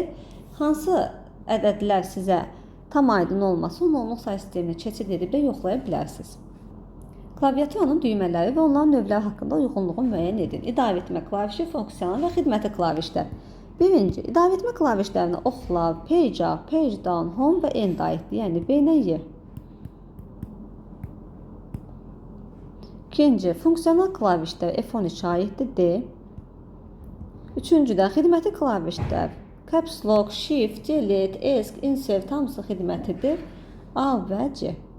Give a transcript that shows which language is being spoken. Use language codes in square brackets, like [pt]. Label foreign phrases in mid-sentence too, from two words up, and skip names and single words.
[az] Hansı ədədlər sizə tam aydın olmasa, onu onluq say sisteminə keçid edib də yoxlaya bilərsiniz. Klaviaturanın düymələri və onların növləri haqqında uyğunluğu müəyyən edin. İdarə etmə klavişi, funksiyanal və xidməti klavişlər. Birinci, idarə etmə klavişlərinə oxlar, [en] page up, page down, home [az] və end aiddir. Yəni, B ilə Y. İkinci, funksiyonal klavişlər F13 aiddir, D. Üçüncüdə, xidməti klavişlər [en] Caps Lock, Shift, Delete, ESC, Insert [az] hamısı xidmətidir, A və C.